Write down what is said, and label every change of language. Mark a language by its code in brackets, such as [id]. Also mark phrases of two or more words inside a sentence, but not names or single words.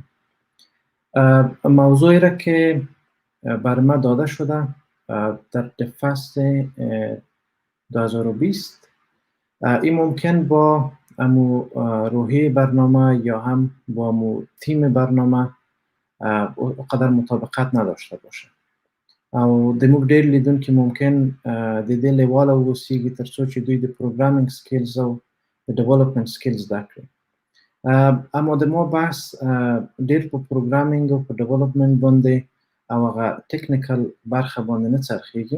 [fa] موضوعی را که بر ما داده شده در دفست 2020 این ممکن با امو روحی برنامه یا هم با امو تیم برنامه قدر مطابقت نداشته باشه [ps] او دموږ ډیر لیدونکي ممکن د دې لیواله واوسیږي تر څو چې دوی د [en] programming skills [ps] او د [en] development skills [ps] زده کړي. اما د ما بحث ډیر په پروګرامینګ او په ډیولپمنټ باندې او هغه ټیکنیکل برخه باندې نه څرخیږي.